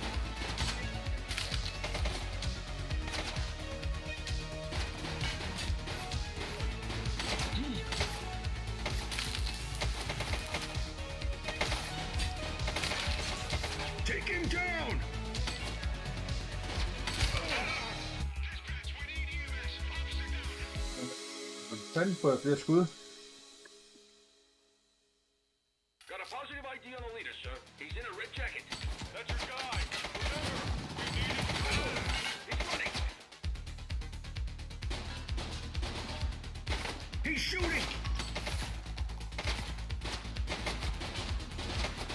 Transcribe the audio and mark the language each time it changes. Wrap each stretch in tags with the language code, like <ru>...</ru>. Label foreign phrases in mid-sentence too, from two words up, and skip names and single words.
<en>Take him down!</en> <da>Fanden får jeg flere skud.</da> <en>Got a positive ID on the leader, sir. He's in a red jacket. That's your guy. Remember, we need him. He's running. He's shooting.</en>